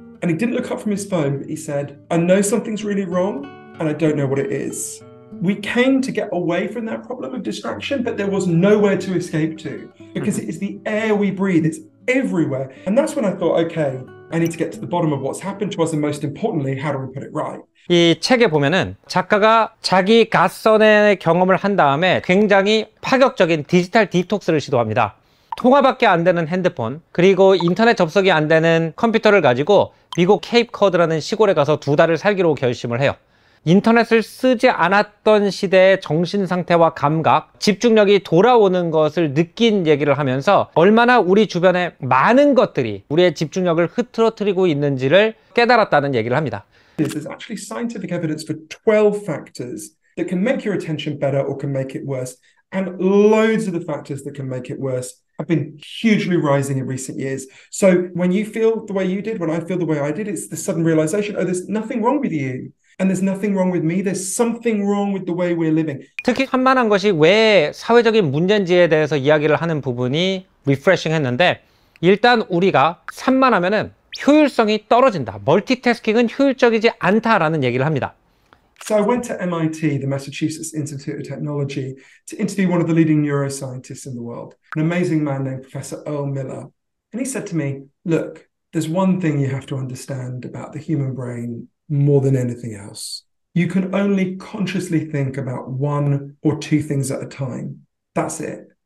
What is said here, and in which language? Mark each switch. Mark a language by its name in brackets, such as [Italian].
[English] And he didn't look up from his phone, but he said, I know something's really wrong and I don't know what it is. We came to get away from that problem of distraction, but there was nowhere to escape to because it is the air we breathe. It's everywhere. And that's when I thought, okay, I need to get to the bottom of what's happened to us and most importantly, how do we put it right? [Korean] 이 책에 보면은 작가가 자기 갓선의 경험을 한 다음에 굉장히 파격적인 디지털 디톡스를 시도합니다. 통화밖에 안 되는 핸드폰, 그리고 인터넷 접속이 안 되는 컴퓨터를 가지고 미국 케이프코드라는 시골에 가서 2달을 살기로 결심을 해요. 인터넷을 쓰지 않았던 시대의 정신 상태와 감각, 집중력이 돌아오는 것을 느낀 얘기를 하면서 얼마나 우리 주변에 많은 것들이 우리의 집중력을 흐트러뜨리고 있는지를 깨달았다는 얘기를 합니다. [English] There's actually scientific evidence for 12 factors that can make your attention better or can make it worse. And loads of the factors that can make it worse have been hugely rising in recent years. So when you feel the way you did, when I feel the way I did, it's the sudden realization, oh, there's nothing wrong with you. And there's nothing wrong with me. There's something wrong with the way we're living. [Korean] 특히 산만한 것이 왜 사회적인 문제인지에 대해서 이야기를 하는 부분이 리프레싱 했는데, 일단 우리가 산만하면은 효율성이 떨어진다. 멀티태스킹은 효율적이지 않다라는 얘기를 합니다. [English] So I went to MIT, the Massachusetts Institute of Technology, to interview one of the leading neuroscientists in the world, an amazing man named Professor Earl Miller. And he said to me, look, there's one thing you have to understand about the human brain more than anything else. You can only consciously think about one or two things at a time. That's it.